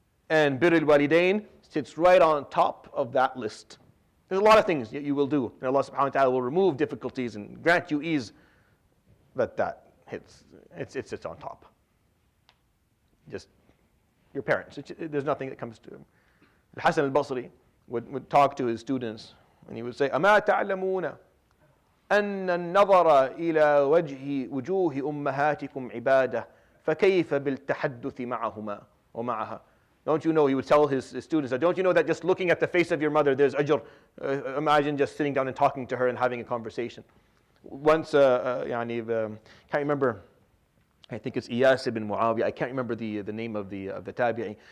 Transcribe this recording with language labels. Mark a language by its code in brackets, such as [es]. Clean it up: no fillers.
[en] And birr al-walidain sits right on top of that list. There's a lot of things that you will do, and Allah subhanahu wa ta'ala will remove difficulties and grant you ease, but it sits on top. Just your parents. There's nothing that comes to him. Al-Hasan al-Basri would talk to his students, and he would say, [ar] أَمَا تَعْلَمُونَ أن النظر إلى وجوه أمهاتكم عبادة فكيف بالتحدث معهما ومعها. [en] Don't you know, he would tell his students, don't you know that just looking at the face of your mother, there's ajr. Imagine just sitting down and talking to her and having a conversation. Once, can't remember, I think it's Iyas ibn Muawiyah, I can't remember the name of the tabi'i.